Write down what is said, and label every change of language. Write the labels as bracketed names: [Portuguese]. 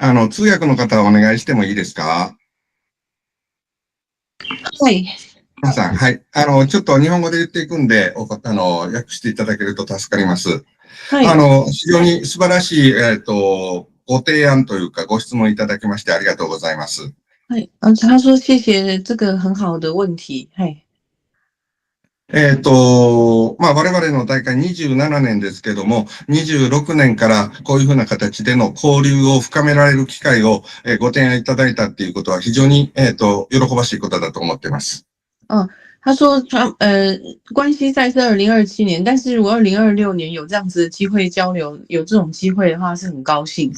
[Japanese] 通訳の方お願いしてもいいですか？はい。皆さん、はい。ちょっと日本語で言っていくんで、訳していただけると助かります。はい。非常に素晴らしい、ご提案というか、ご質問いただきましてありがとうございます。はい。 [Chinese] 他说谢谢这个很好的问题。 [Japanese] はい。我々の大会27年ですけども、26年からこういうふうな形での交流を深められる機会をご提案いただいたっていうことは非常に、喜ばしいことだと思っています。 [Chinese] 他说关西赛是2027年，但是如果2026年有这样子的机会交流，有这种机会的话是很高興。